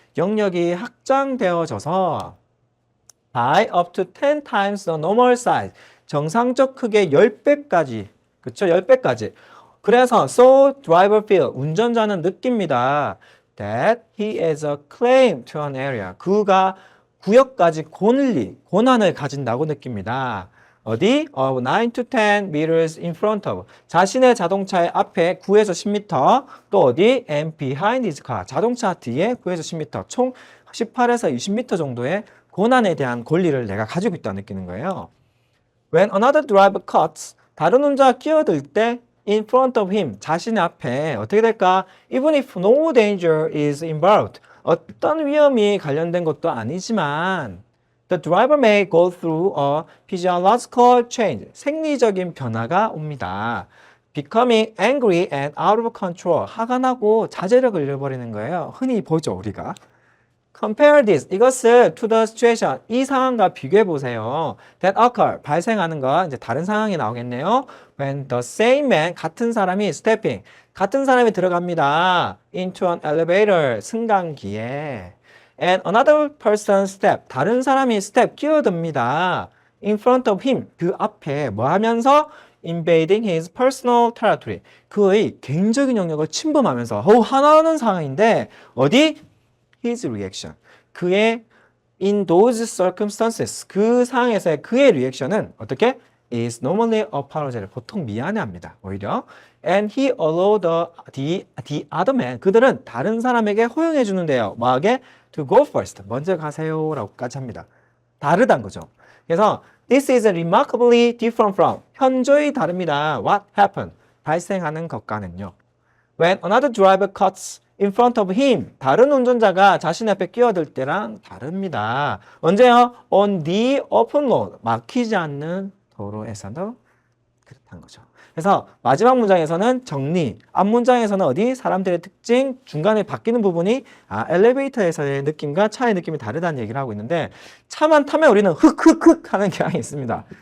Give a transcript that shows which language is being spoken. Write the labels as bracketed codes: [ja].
[ko] 영역이 확장되어져서 [en] by up to 10 times the normal size. [ko] 정상적 크기의 10배까지. 그쵸? 10배까지. 그래서 [en] so driver feel. [ko] 운전자는 느낍니다. [en] That he has a claim to an area. [ko] 그가 구역까지 권한을 가진다고 느낍니다. 어디? [en] 9 to 10 meters in front of. [ko] 자신의 자동차의 앞에 9에서 10m. 또 어디? [en] And behind his car. [ko] 자동차 뒤에 9에서 10m. 총 18에서 20m 정도의 권한에 대한 권리를 내가 가지고 있다고 느끼는 거예요. [en] When another driver cuts. [ko] 다른 운전자가 끼어들 때 [en] in front of him. [ko] 자신의 앞에 어떻게 될까? [en] Even if no danger is involved. [ko] 어떤 위험이 관련된 것도 아니지만 [en] The driver may go through a physiological change. [ko] 생리적인 변화가 옵니다. [en] Becoming angry and out of control. [ko] 화가 나고 자제력을 잃어버리는 거예요. 흔히 보죠, 우리가. [en] Compare this. [ko] 이것을 [en] to the situation. [ko] 이 상황과 비교해 보세요. [en] That occur. [ko] 발생하는 거. 이제 다른 상황이 나오겠네요. [en] When the same man. [ko] 같은 사람이 [en] stepping. [ko] 같은 사람이 들어갑니다. [en] Into an elevator. [ko] 승강기에. [en] And another person step. [ko] 다른 사람이 step 끼어듭니다. [en] In front of him. [ko] 그 앞에 뭐 하면서? [en] Invading his personal territory. [ko] 그의 개인적인 영역을 침범하면서 화나는 상황인데 어디? [en] His reaction. [ko] 그의 [en] in those circumstances. [ko] 그 상황에서의 그의 리액션은 어떻게? [en] Is normally apologetic. [ko] 보통 미안해합니다. 오히려. [en] And he allowed the other man. [ko] 그들은 다른 사람에게 허용해 주는데요. 뭐하게? [en] To go first. [ko] 먼저 가세요. 라고까지 합니다. 다르단 거죠. 그래서 [en] This is remarkably different from. [ko] 현저히 다릅니다. [en] What happened? [ko] 발생하는 것과는요. [en] When another driver cuts in front of him. [ko] 다른 운전자가 자신 앞에 끼어들 때랑 다릅니다. 언제요? [en] On the open road. [ko] 막히지 않는 도로에서도 그렇다는 거죠. 그래서 마지막 문장에서는 정리, 앞 문장에서는 어디? 사람들의 특징, 중간에 바뀌는 부분이 엘리베이터에서의 느낌과 차의 느낌이 다르다는 얘기를 하고 있는데 차만 타면 우리는 흑흑흑 하는 경향이 있습니다.